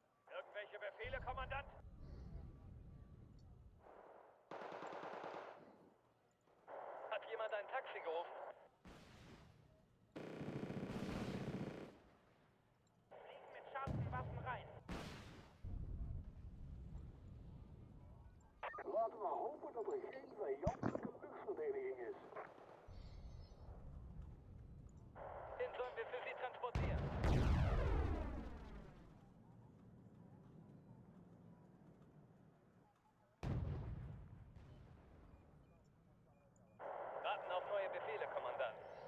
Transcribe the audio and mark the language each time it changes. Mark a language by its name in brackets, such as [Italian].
[German] Irgendwelche Befehle, Kommandant? Hat jemand ein Taxi gerufen? Fliegen mit scharfen Waffen rein. [Dutch] Laten we hopen dat er geen vijandelijke luchtverdediging is. [German] Den sollen wir für Sie transportieren. Warten auf neue Befehle, Kommandant.